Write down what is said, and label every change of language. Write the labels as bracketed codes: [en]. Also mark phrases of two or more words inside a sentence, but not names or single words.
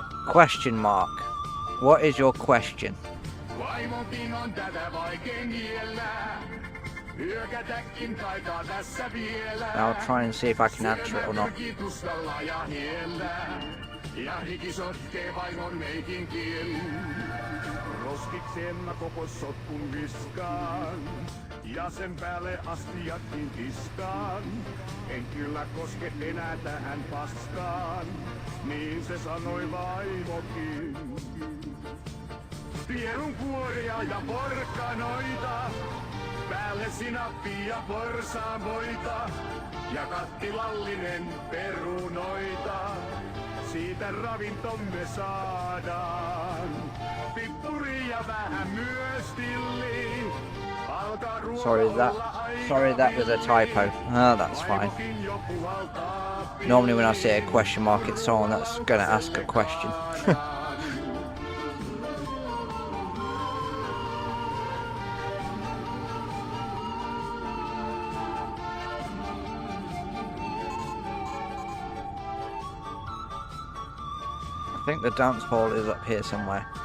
[en] Question mark. What is your question? [fi] Vaimokin on tätä vaikein niellä. Hyökätäkin taitaa tässä vielä. [en] I'll try and see if I can answer it or not. [fi] Tuskalla ja hiellä. Ja hiki sotkee vaimon meikinkin. Roskikseen mä koko sotkun viskaan. Ja sen päälle astiatkin tiskaan. En kyllä koske enää tähän paskaan. Niin se sanoi vaimokin. Pierun kuoria ja porkkanoita. Päälle sinappia ja porsaanvoita. Ja kattilallinen perunoita. Siitä ravintomme saadaan. Pippuri ja vähän myös tilli. [en] Sorry, that was a typo. Oh, that's fine. Normally when I say a question mark, it's someone that's going to ask a question. I think the dance hall is up here somewhere.